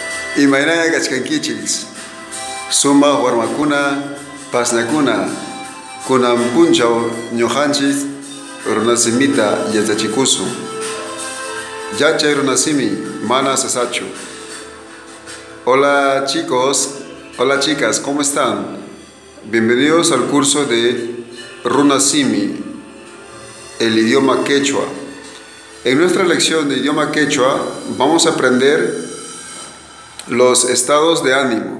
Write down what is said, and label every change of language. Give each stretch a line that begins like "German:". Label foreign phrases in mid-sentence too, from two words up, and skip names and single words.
Quechua: Imaynaya kachkankichis sumaq warmakuna pasnakuna kunan punchaw ñuqanchis runasimita yachachikusun. Yachay runasimi mana cesachu.
Spanish: Hola chicos, hola chicas, ¿cómo están? Bienvenidos al curso de Runasimi, el idioma quechua. En nuestra lección de idioma quechua vamos a aprender los estados de ánimo.